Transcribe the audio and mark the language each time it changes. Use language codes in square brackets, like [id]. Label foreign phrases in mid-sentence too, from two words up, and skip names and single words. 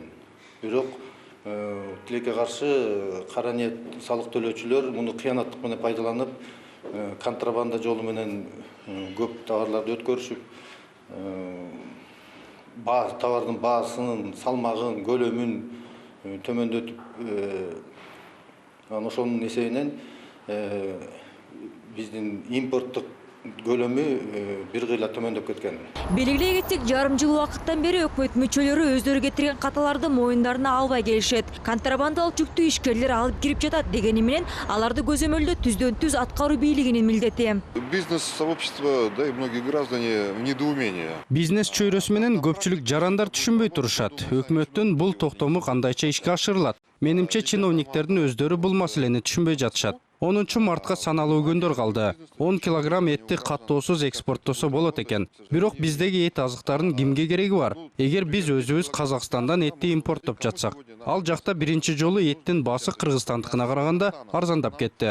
[ky] Бирок тилекке каршы кара ниет салык төлөөчүлөр муну кыянаттык менен пайдаланып, контрабанда жолу менен көп товарларды өткөрүшүп, товардын баасын, салмагын, көлөмүн төмөндөтүп, ошонун эсебинен биздин импорттук көлөмү бир кыйла төмөндөп кеткен. Белгилей кетсек, жарым жыл убакыттан бери өкмөт мүчөлөрү өздөрү кетирген каталарды моюндарына албай келишет. Контрабандалык жүктү ишкерлер алып кирип жатат дегени менен аларды көзөмөлдөө түздөн-түз аткаруу бийлигинин милдети. [ru] Бизнес-сообщество, да и многие граждане в недоумении. [ky] Бизнес чөйрөсү менен көпчүлүк жарандар түшүнбөй турушат. Өкмөттүн бул токтому кандайча ишке ашырылат? Менимче чиновниктердин өздөрү бул маселени түшүнбөй жатышат. 10 мартка саналуу күндөр калды. 10 килограмм этти каттоосуз экспорттосо болот экен. Бирок биздеги эт азыктарынын кимге кереги бар? Эгер биз өзүбүз Казакстандан этти импорттоп жатсак, ал жакта биринчи жолу эттин баасы кыргызстандыкына караганда арзандап кетти.